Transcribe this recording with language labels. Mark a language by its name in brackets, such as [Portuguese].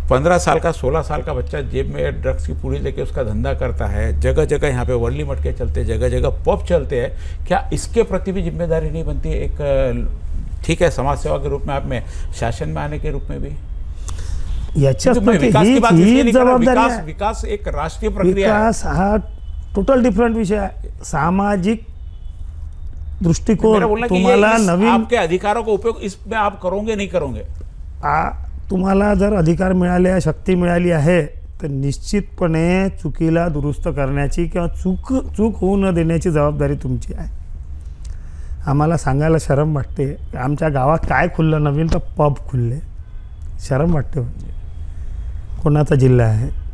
[Hindi] 15 साल का 16 साल का बच्चा जेब में ड्रग्स की पूड़ी लेके उसका धंधा करता है. जगह जगह यहाँ पे वर्ली मटके चलते हैं, जगह जगह पब चलते हैं. क्या इसके प्रति भी जिम्मेदारी नहीं बनती है? एक ठीक है, समाज सेवा के रूप में, आप में शासन में आने के रूप में भी [Marathi] याच्याच [Hindi] विकास की बात इसलिए नहीं कर रहा. [Marathi] जबाबदारी, [Hindi] विकास एक राष्ट्रीय प्रक्रिया है. [Marathi] विकास हा टोटल डिफरंट विषय आहे. सामाजिक दृष्टिकोन तुम्हाला नवीन, [Hindi] आपके अधिकारों का उपयोग इसमें आप करोगे नहीं करोगे? [Marathi] तुम्हाला जर अधिकार मिळाले, शक्ती मिळाली आहे, तर निश्चितपणे चुकीला दुरुस्त करण्याची किंवा चूक होऊ न देण्याची जबाबदारी तुमची आहे. आम्हाला सांगायला शरम वाटते. आमच्या गावात काय खुललं नवीन, तर पब खुलले. शरम वाटते. कोणाचा जिल्हा आहे?